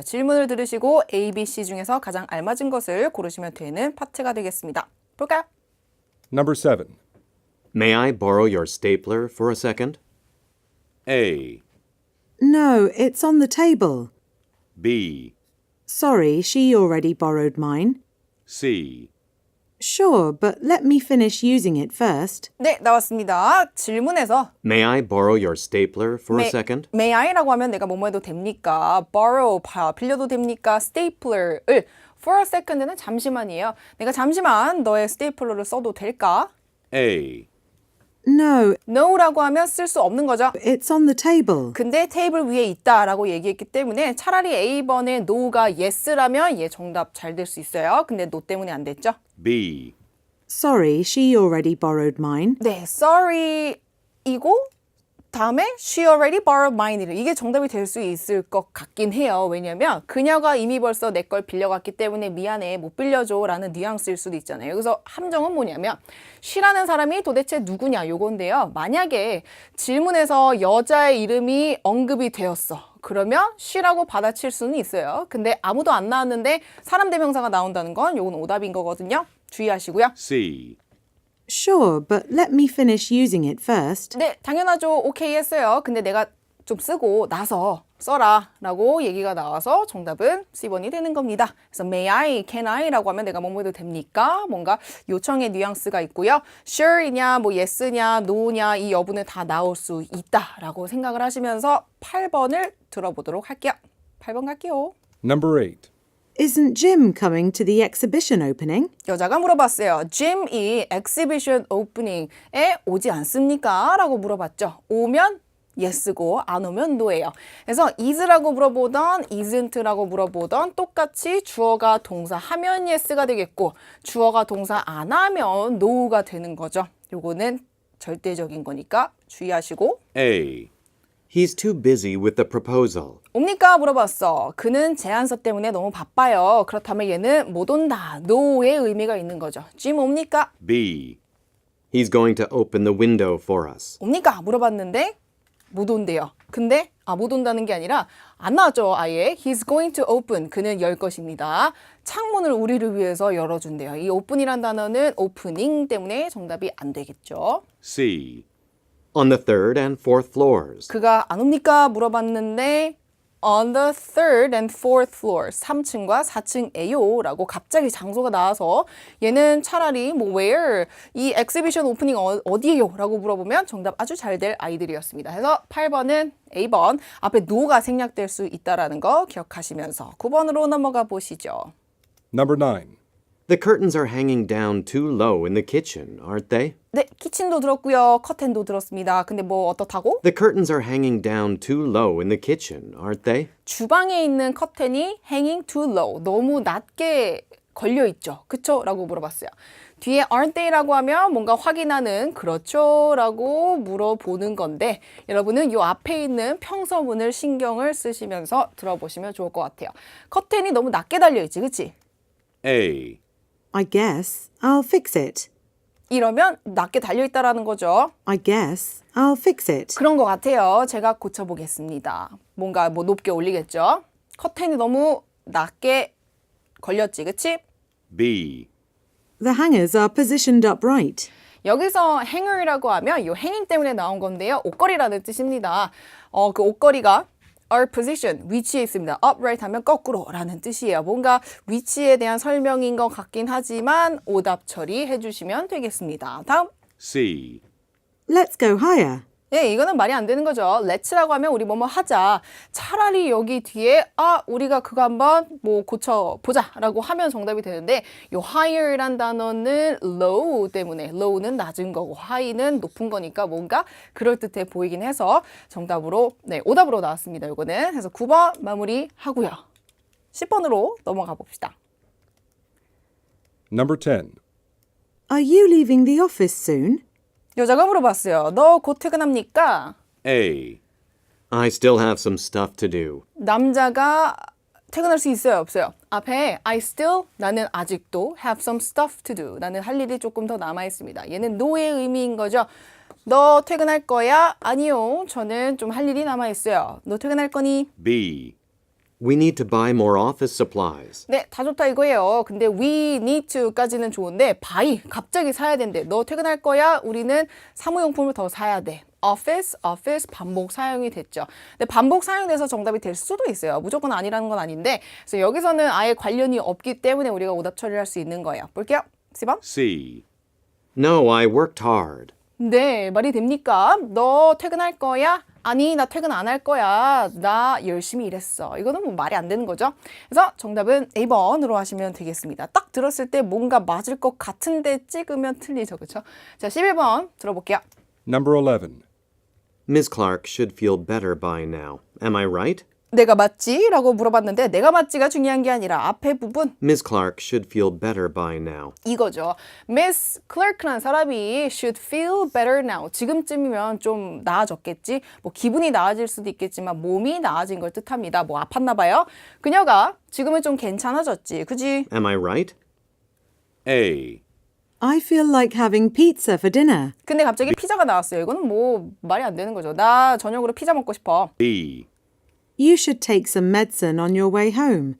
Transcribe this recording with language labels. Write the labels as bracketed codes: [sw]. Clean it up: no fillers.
[ko] 질문을 들으시고 A, B, C 중에서 가장 알맞은 것을 고르시면 되는 파트가 되겠습니다. 볼까요? [en] Number 7. May I borrow your stapler for a second? A. No, it's on the table. B. Sorry, she already borrowed mine. C. Sure, but let me finish using it first. [ko] 네, 나왔습니다. 질문에서 [en] May I borrow your stapler for a second? May I [ko] 라고 하면 내가 뭐뭐 해도 됩니까? borrow, 빌려도 됩니까? stapler을 [en] for a second [ko] 는 잠시만이에요. 내가 잠시만 너의 스테이플러를 써도 될까? [en] A. No, [ko] no라고 하면 쓸 수 없는 거죠. [en] it's on the table. [ko] 근데 테이블 위에 있다라고 얘기했기 때문에 차라리 A번에 no가 yes라면 얘 정답 잘 될 수 있어요. 근데 no 때문에 안 됐죠? [en] B. Sorry, she already borrowed mine. [ko] 네, sorry이고 다음에 [en] she already borrowed mine. [ko] 이게 정답이 될 수 있을 것 같긴 해요. 왜냐면 그녀가 이미 벌써 내 걸 빌려갔기 때문에 미안해 못 빌려줘 라는 뉘앙스일 수도 있잖아요. 그래서 함정은 뭐냐면 she라는 사람이 도대체 누구냐 요건데요. 만약에 질문에서 여자의 이름이 언급이 되었어. 그러면 she라고 받아칠 수는 있어요. 근데 아무도 안 나왔는데 사람 대명사가 나온다는 건 요건 오답인 거거든요. 주의하시고요. [en] C. Sure, but let me finish using it first. [ko] 네, 당연하죠. 오케이 했어요. 근데 내가 좀 쓰고 나서 써라 라고 얘기가 나와서 정답은 C번이 되는 겁니다. 그래서 [en] may I, can I [ko] 라고 하면 내가 뭐뭐 해도 됩니까? 뭔가 요청의 뉘앙스가 있고요. sure이냐, 뭐 yes냐, no냐 이 여부는 다 나올 수 있다 라고 생각을 하시면서 8번을 들어보도록 할게요. 8번 갈게요. [en] Number 8. Isn't Jim coming to the exhibition opening? [ko] 여자가 물어봤어요. Jim이 exhibition opening에 오지 않습니까? 라고 물어봤죠. 오면 yes고 안 오면 no예요. 그래서 is라고 물어보던 isn't라고 물어보던 똑같이 주어가 동사 하면 yes가 되겠고 주어가 동사 안 하면 no가 되는 거죠. 요거는 절대적인 거니까 주의하시고 [en] A. He's too busy with the proposal. [ko] 옵니까? 물어봤어. 그는 제안서 때문에 너무 바빠요. 그렇다면 얘는 못 온다. no의 의미가 있는 거죠. 짐 옵니까? [en] B. He's going to open the window for us. [ko] 옵니까? 물어봤는데 못 온대요. 근데 못 온다는 게 아니라 안 나왔죠. 아예. [en] He's going to open. [ko] 그는 열 것입니다. 창문을 우리를 위해서 열어준대요. 이 open이란 단어는 opening 때문에 정답이 안 되겠죠. [en] C. On the third and fourth floors. [ko] 그가 안 옵니까? 물어봤는데 [en] on the third and fourth floor [ko] 3층과 4층에요 라고 갑자기 장소가 나와서 얘는 차라리 뭐 where 이 엑시비션 오프닝 어디에요? 라고 물어보면 정답 아주 잘 될 아이들이었습니다. 그래서 8번은 A번 앞에 no가 생략될 수 있다라는 거 기억하시면서 9번으로 넘어가 보시죠. [en] Number 9. The curtains are hanging down too low in the kitchen, aren't they? [ko] 네, 키친도 들었고요. 커튼도 들었습니다. 근데 뭐 어떻다고? [en] The curtains are hanging down too low in the kitchen, aren't they? [ko] 주방에 있는 커튼이 [en] hanging too low, [ko] 너무 낮게 걸려 있죠. 그쵸? 라고 물어봤어요. 뒤에 [en] aren't they [ko] 라고 하면 뭔가 확인하는 그렇죠? 라고 물어보는 건데 여러분은 이 앞에 있는 평서문을 신경을 쓰시면서 들어보시면 좋을 것 같아요. 커튼이 너무 낮게 달려있지, 그치? [en] A. I guess I'll fix it. [ko] 이러면 낮게 달려있다라는 거죠. [en] I guess I'll fix it. [ko] 그런 것 같아요. 제가 고쳐보겠습니다. 뭔가 뭐 높게 올리겠죠. 커튼이 너무 낮게 걸렸지, 그치? [en] B. The hangers are positioned upright. [ko] 여기서 hanger이라고 하면 이 hanging 때문에 나온 건데요. 옷걸이라는 뜻입니다. 그 옷걸이가 [en] are position, [ko] 위치에 있습니다. upright 하면 거꾸로라는 뜻이에요. 뭔가 위치에 대한 설명인 것 같긴 하지만 오답 처리해 주시면 되겠습니다. 다음. [en] C. Let's go higher. [ko] 예, 이거는 말이 안 되는 거죠. let's라고 하면 우리 뭐뭐 하자. 차라리 여기 뒤에 우리가 그거 한번 뭐 고쳐보자라고 하면 정답이 되는데 요 higher란 단어는 low 때문에 low는 낮은 거고 high는 높은 거니까 뭔가 그럴듯해 보이긴 해서 정답으로 오답으로 나왔습니다. 요거는. 그래서 9번 마무리하고요. 10번으로 넘어가 봅시다. [en] Number 10. Are you leaving the office soon? [ko] 여자가 물어봤어요. 너 곧 퇴근합니까? [en] A. I still have some stuff to do. [ko] 남자가 퇴근할 수 있어요, 없어요? 앞에 [en] I still, [ko] 나는 아직도 [en] have some stuff to do. [ko] 나는 할 일이 조금 더 남아 있습니다. 얘는 no의 의미인 거죠. 너 퇴근할 거야? 아니요, 저는 좀 할 일이 남아 있어요. 너 퇴근할 거니? [en] B. We need to buy more office supplies. [ko] 네, 다 좋다 이거예요. 근데 [en] we need to [ko] 까지는 좋은데 buy, 갑자기 사야 된대. 너 퇴근할 거야? 우리는 사무용품을 더 사야 돼. office 반복 사용이 됐죠. 근데 반복 사용돼서 정답이 될 수도 있어요. 무조건 아니라는 건 아닌데 그래서 여기서는 아예 관련이 없기 때문에 우리가 오답 처리할 수 있는 거예요. 볼게요. 10번. [en] C. No, I worked hard. [ko] 네, 말이 됩니까? 너 퇴근할 거야? 아니, 나 퇴근 안 할 거야. 나 열심히 일했어. 이거는 뭐 말이 안 되는 거죠. 그래서 정답은 A번으로 하시면 되겠습니다. 딱 들었을 때 뭔가 맞을 것 같은데 찍으면 틀리죠. 그렇죠? 자, 11번 들어볼게요. [en] Number 11. Miss Clark should feel better by now. Am I right? [ko] 내가 맞지? 라고 물어봤는데 내가 맞지가 중요한 게 아니라 앞에 부분 [en] Miss Clark should feel better by now. [ko] 이거죠. Miss Clark라는 사람이 [en] should feel better now. [ko] 지금쯤이면 좀 나아졌겠지. 뭐 기분이 나아질 수도 있겠지만 몸이 나아진 걸 뜻합니다. 뭐 아팠나 봐요. 그녀가 지금은 좀 괜찮아졌지. 그지? [en] Am I right? A. I feel like having pizza for dinner. [ko] 근데 갑자기 피자가 나왔어요. 이거는 뭐 말이 안 되는 거죠. 나 저녁으로 피자 먹고 싶어. [en] B. You should take some medicine on your way home.